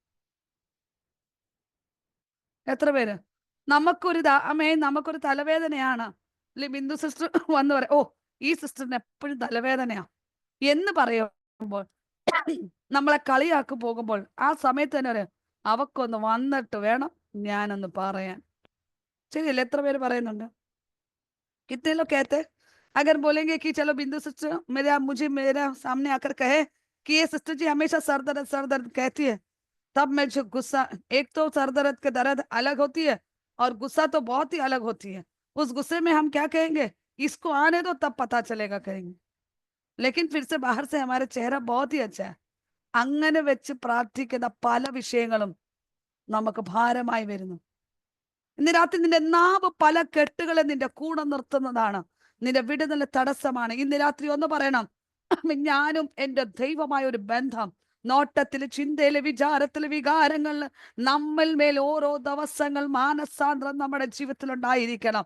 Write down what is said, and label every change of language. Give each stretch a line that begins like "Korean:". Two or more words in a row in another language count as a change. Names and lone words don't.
Malayalam: എത്ര പേര്? നമുക്കൊരു തലവേദനയാണ്. ബിന്ദു സിസ്റ്റർ വന്ന് പറയാം, ഓ ഈ സിസ്റ്ററിന് എപ്പോഴും തലവേദനയാ എന്ന് പറയുമ്പോൾ, നമ്മളെ കളിയാക്കി പോകുമ്പോൾ ആ സമയത്ത് തന്നെ അവക്കൊന്ന് വന്നിട്ട് വേണം ഞാനൊന്ന് പറയാൻ. ശരിയല്ലേ? എത്ര പേര് പറയുന്നുണ്ട്?
Hindi: कितने लोग कहते हैं? अगर बोलेंगे कि चलो बिंदु सिस्टर मुझे मेरा सामने आकर कहे कि ये सिस्टर जी हमेशा सर दर्द कहती है, तब मैं जो गुस्सा, एक तो सर दर्द के दर्द अलग होती है और गुस्सा तो बहुत ही अलग होती है. उस गुस्से में हम क्या कहेंगे, इसको आने दो तब पता चलेगा कहेंगे, लेकिन फिर से बाहर से हमारा चेहरा बहुत ही अच्छा है.
Malayalam: അങ്ങനെ വെച്ച് പ്രാർത്ഥിക്കുന്ന പല വിഷയങ്ങളും നമുക്ക് ഭാരമായി വരുന്നു. ഇന്ന് രാത്രി നിന്റെ നാവ് പല കെട്ടുകളെ നിന്റെ കൂടെ നിർത്തുന്നതാണ്, നിന്റെ വിടുതലിന് തടസ്സമാണ്. ഇന്ന് രാത്രി ഒന്ന് പറയണം, ഞാനും എൻ്റെ ദൈവമായ ഒരു ബന്ധം നോട്ടത്തില്, ചിന്തയില്, വിചാരത്തില്, വികാരങ്ങളില് നമ്മൾ മേൽ ഓരോ ദിവസങ്ങൾ മാനസാന്തരം നമ്മുടെ ജീവിതത്തിൽ ഉണ്ടായിരിക്കണം.